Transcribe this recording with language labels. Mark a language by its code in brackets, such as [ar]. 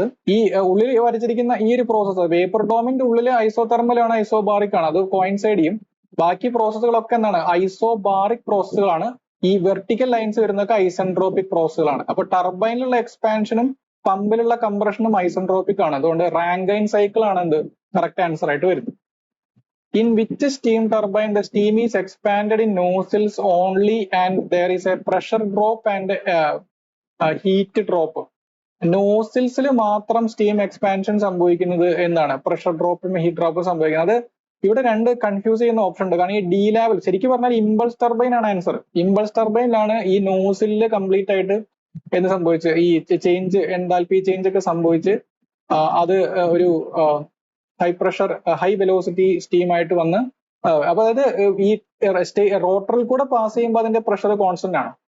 [ml] അത് ഈ ഉള്ളിൽ വരച്ചിരിക്കുന്ന ഈ ഒരു പ്രോസസ്സ് വേപ്പർ ഡോമിന്റെ ഉള്ളിൽ ഐസോ തെർമൽ ആണ്, ഐസോ ബാറിക് ആണ്, അത് കോയിൻസൈഡ് ചെയ്യും. ബാക്കി പ്രോസസ്സുകളൊക്കെ എന്താണ്, ഐസോ ബാറിക് പ്രോസസ്സുകളാണ്. ഈ വെർട്ടിക്കൽ ലൈൻസ് വരുന്നതൊക്കെ ഐസെൻട്രോപിക് പ്രോസസ്സുകളാണ്. അപ്പൊ ടർബൈനിലുള്ള എക്സ്പാൻഷനും പമ്പിലുള്ള കംപ്രഷനും ഐസെൻട്രോപിക് ആണ്. അതുകൊണ്ട് റാങ്കൈൻ സൈക്കിൾ ആണ് എന്ത് കറക്റ്റ് ആൻസർ ആയിട്ട് വരുന്നത്. [en] In which steam turbine the steam is expanded in nozzles only and there is a pressure drop and heat drop? [ml] നോസിൽസിൽ മാത്രം സ്റ്റീം എക്സ്പാൻഷൻ സംഭവിക്കുന്നത് എന്താണ്, പ്രഷർ ഡ്രോപ്പും ഹീറ്റ് ഡ്രോപ്പും സംഭവിക്കുന്നത്. അത് ഇവിടെ 2 കൺഫ്യൂസ് ചെയ്യുന്ന ഓപ്ഷൻ ഉണ്ട്. കാരണം ഈ ഡി ലെവൽ ശരിക്കും പറഞ്ഞാൽ ഇമ്പൾസ് ടർബൈൻ ആണ് ആൻസർ. ഇമ്പൾസ് ടർബൈനിലാണ് ഈ നോസിലില് കംപ്ലീറ്റ് ആയിട്ട് എന്ത് സംഭവിച്ച് ഈ ചേഞ്ച്, എൻതാൽപി ചേഞ്ച് ഒക്കെ സംഭവിച്ച് അത് ഒരു high pressure high velocity steam ആയിട്ട് വന്ന്, അപ്പൊ അതായത് ഈ റോട്ടറിൽ കൂടെ പാസ് ചെയ്യുമ്പോൾ അതിന്റെ പ്രഷർ കോൺസ്റ്റന്റ് ആണ്.